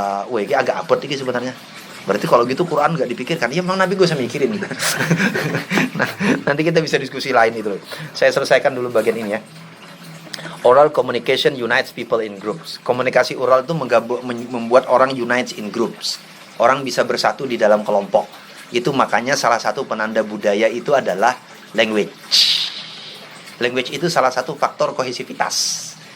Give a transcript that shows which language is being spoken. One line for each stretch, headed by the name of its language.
Indonesian: Ini agak abot ini sebenarnya. Berarti kalau gitu Quran gak dipikirkan. Ya memang Nabi gue usah mikirin gitu. Nah, nanti kita bisa diskusi lain itu. Saya selesaikan dulu bagian ini ya.
English: Oral communication unites people in groups.
Indonesian: Komunikasi oral itu membuat orang
English: unites in groups.
Indonesian: Orang bisa bersatu di dalam kelompok. Itu makanya salah satu penanda budaya itu adalah language. Language itu salah satu faktor kohesivitas.